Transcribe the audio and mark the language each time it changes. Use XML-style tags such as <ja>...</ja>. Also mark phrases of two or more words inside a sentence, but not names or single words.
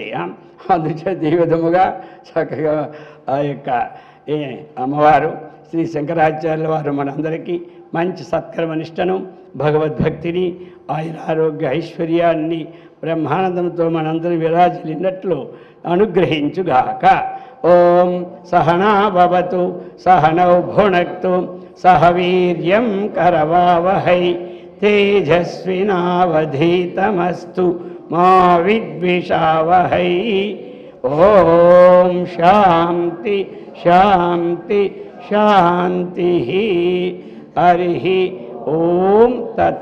<te>అందుచేత ఈ విధముగా చక్కగా ఆ యొక్క అమ్మవారు శ్రీ శంకరాచార్యుల వారు మనందరికీ మంచి సత్కర్మనిష్టను, భగవద్భక్తిని, ఆయురారోగ్య ఐశ్వర్యాన్ని బ్రహ్మానందంతో మనందరూ విరాజిల్లినట్లు అనుగ్రహించుగాక.</te> <sa>ఓం సహనా భవతు సహనౌ భునక్తు సహ వీర్యం కరవావహై तेजस्विनावधीतमस्तु मा विद्विषावहै। ओम शांति शांति शांति। हरि ओम तत्सत्।</sa>